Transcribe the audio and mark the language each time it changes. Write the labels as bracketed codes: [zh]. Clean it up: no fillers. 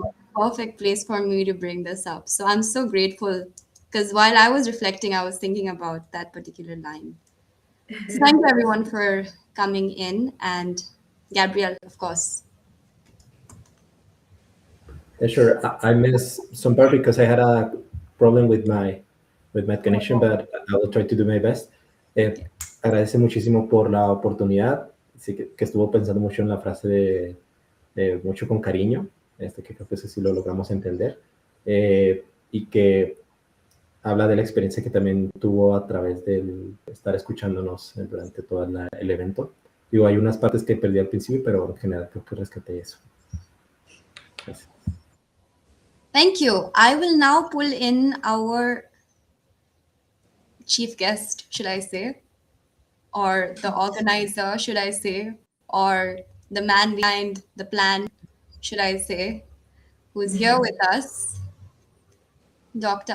[en] was the perfect place for me to bring this up. So I'm so grateful because while I was reflecting, I was thinking about that particular line. So thank you everyone for coming in, and Gabrielle, of course. Yeah, sure. I missed some part because I had a problem with my connection, but I will try to do my best. [es] Agradece muchísimo por la oportunidad. Sí que estuvo pensando mucho en la frase de mucho con cariño, que creo que eso sí lo logramos entender, y que habla de la experiencia que también tuvo a través de estar escuchándonos durante todo el evento. Digo, hay unas partes que perdí al principio, pero en general creo que rescaté eso. Gracias. [en] Thank you. I will now pull in our chief guest, should I say, or the organizer, should I say, or the man behind the plan, should I say, who's here with us, Dr.